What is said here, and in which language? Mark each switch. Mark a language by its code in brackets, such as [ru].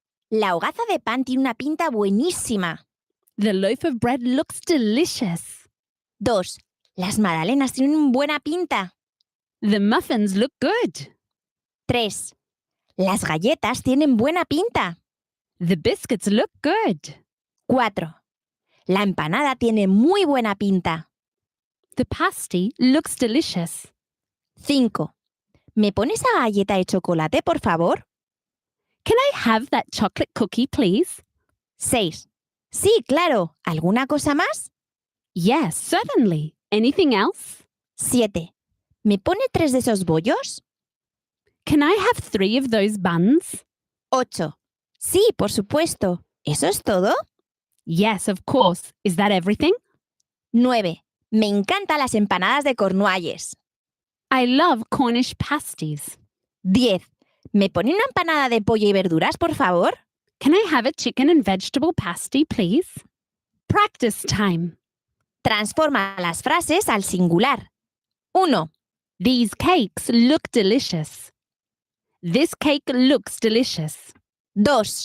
[es] La hogaza de pan tiene una pinta buenísima. [en] The loaf of bread looks delicious. [es] 2. Las magdalenas tienen buena pinta. [en] The muffins look good. [es] 3. Las galletas tienen buena pinta. [en] The biscuits look good. [es] 4. La empanada tiene muy buena pinta. [en] The pasty looks delicious. [es] 5. ¿Me pones esa galleta de chocolate, por favor? [en] Can I have that chocolate cookie, please? [es] 6. Sí, claro. ¿Alguna cosa más? [en] Yes, certainly. Anything else? [es] 7. ¿Me pone 3 de esos bollos? [en] Can I have 3 of those buns? [es] 8. Sí, por supuesto. ¿Eso es todo? [en] Yes, of course. Is that everything? [es] 9. Me encantan las empanadas de Cornualles. [en] I love Cornish pasties. [es] 10. ¿Me pone una empanada de pollo y verduras, por favor? [en] Can I have a chicken and vegetable pasty, please? Practice time. [es] Transforma las frases al singular. 1. [en] These cakes look delicious. This cake looks delicious. [es] 2.